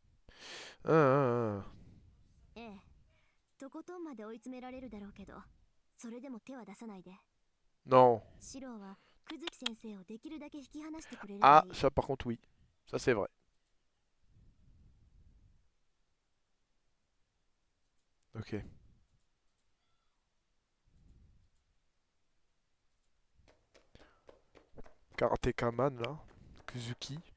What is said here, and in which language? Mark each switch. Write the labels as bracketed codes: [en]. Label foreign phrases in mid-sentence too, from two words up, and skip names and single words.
[ja] Ah, ah, ah. ええ、とことんまで追い詰められるだろうけど、 それでも手は出さないで。 [fr] Non. [ja] シロは久月先生をできるだけ引き離してくれれば Ah, いい。 [fr] ça par contre oui. Ça c'est vrai. Ok. Karateka Man là. Kuzuki.